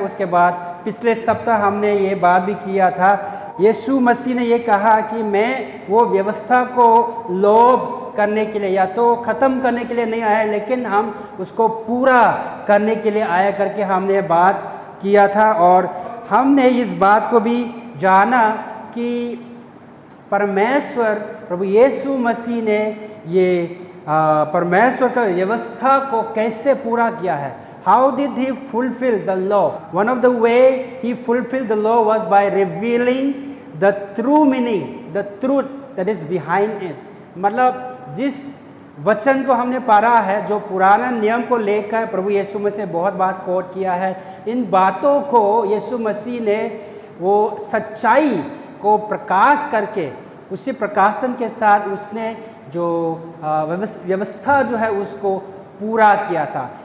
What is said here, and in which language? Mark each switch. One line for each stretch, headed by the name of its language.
Hindi: उसके बाद पिछले सप्ताह हमने ये बात भी किया था, यीशु मसीह ने ये कहा कि मैं वो व्यवस्था को लोप करने के लिए या तो ख़त्म करने के लिए नहीं आया, लेकिन हम उसको पूरा करने के लिए आया करके हमने बात किया था। और हमने इस बात को भी जाना कि परमेश्वर प्रभु यीशु मसीह ने ये परमेश्वर का व्यवस्था को कैसे पूरा किया है।
English: How did he fulfill the law? One of the way he fulfilled the law was by revealing the true meaning, the truth that is behind it.
Hindi: मतलब जिस वचन को हमने पढ़ा है, जो पुराना नियम को लेकर प्रभु यीशु मसीह बहुत बात कोट किया है, इन बातों को यीशु मसीह ने वो सच्चाई को प्रकाश करके उसी प्रकाशन के साथ उसने जो व्यवस्था जो है उसको पूरा किया था।